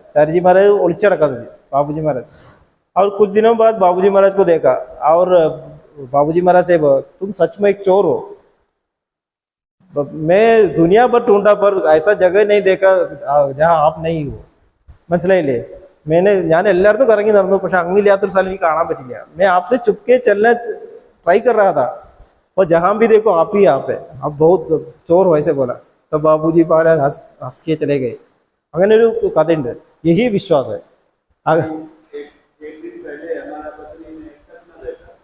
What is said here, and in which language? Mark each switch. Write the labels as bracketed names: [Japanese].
[Hindi] चारी जी महाराज उलझ रखा था बाबूजी महाराज। और कुछ दिनों बाद बाबूजी महाराज को देखा और बाबूजी महाराज से तुम सच में एक चोर हो, मैं दुनिया भर ढूंढा पर ऐसा जगह नहीं देखा जहाँ आप नहीं हो, [Malayalam] മനസ്സിലായില്ലേ? ഞാൻ എല്ലായിടത്തും കറങ്ങി നടന്നു, പക്ഷെ അങ്ങില്ലാത്തൊരു സ്ഥലം എനിക്ക് കാണാൻ പറ്റില്ല। [Hindi] मैं आपसे चुपके चलना ट्राई कर रहा था, और जहां भी देखो आप ही आप है, आप बहुत चोर हो ऐसे बोला। तब बाबूजी महाराज हंस के चले गए। [Malayalam] അങ്ങനെ ഒരു കഥയുണ്ട്, [Hindi] यही विश्वास है। एक दिन पहले हमारा पत्नी ने एक सपना देखा।